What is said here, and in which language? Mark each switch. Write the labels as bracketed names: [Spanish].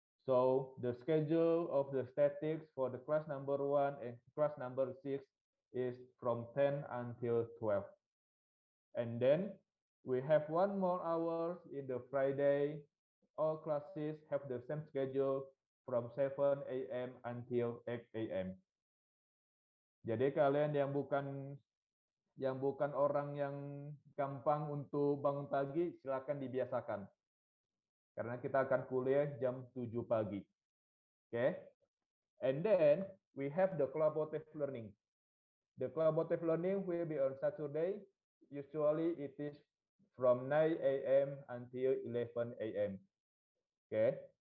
[English] So the schedule of the statics for the class number 1 and class number 6 is from 10 until 12. And then we have 1 more hour in the Friday. All classes have the same schedule from 7 a.m. until 8 a.m. [Indonesian] Jadi kalian yang bukan orang yang gampang untuk bangun pagi, silakan dibiasakan. Karena kita akan kuliah jam 7 pagi. Okay? [English] And then we have the collaborative learning. The collaborative learning will be on Saturday. Usually it is from 9 a.m. until 11 a.m. Okay.